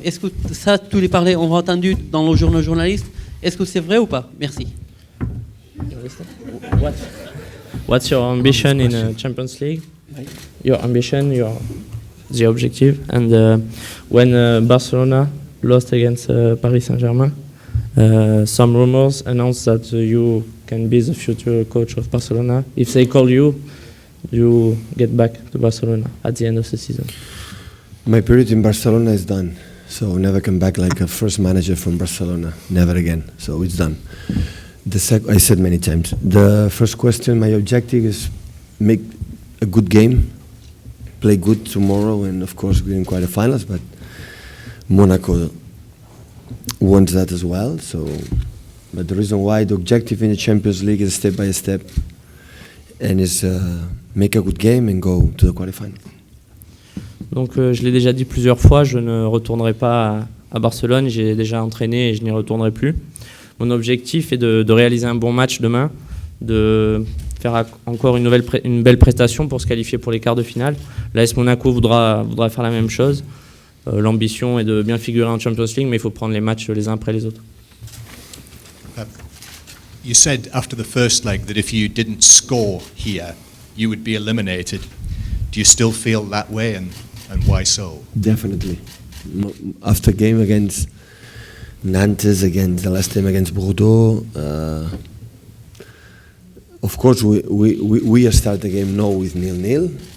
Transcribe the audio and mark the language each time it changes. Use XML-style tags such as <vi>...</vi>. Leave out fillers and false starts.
<fr>Est-ce que ça, tous les parler, on va entendu dans le journal journaliste? Est-ce que c'est vrai ou pas? Merci.</fr> <en>What's your ambition in a Champions League? Your ambition, the objective. And when Barcelona lost against Paris Saint-Germain, some rumors announced that you can be the future coach of Barcelona. If they call you, you get back to Barcelona at the end of the season. My period in Barcelona is done. So I'll never come back like a first manager from Barcelona. Never again. So it's done. I said many times. The first question, my objective is make a good game, play good tomorrow, and of course we're in quarterfinals, but Monaco wants that as well. So, but the reason why the objective in the Champions League is step by step, and is make a good game and go to the quarterfinals.</en> <fr>Donc je l'ai déjà dit plusieurs fois, je ne retournerai pas à Barcelone, j'ai déjà entraîné et je n'y retournerai plus. Mon objectif est de réaliser un bon match demain, de faire encore une belle prestation pour se qualifier pour les quarts de finale. L'AS Monaco voudra faire la même chose. L'ambition est de bien figurer en Champions League, mais il faut prendre les matchs les uns après les autres.</fr> <en>You said after the first leg that if you didn't score here, you would be eliminated. Do you still feel that way, and why so? Definitely. After game against Nantes, against the last time against Bordeaux, of course we start the game now with 0-0.</en>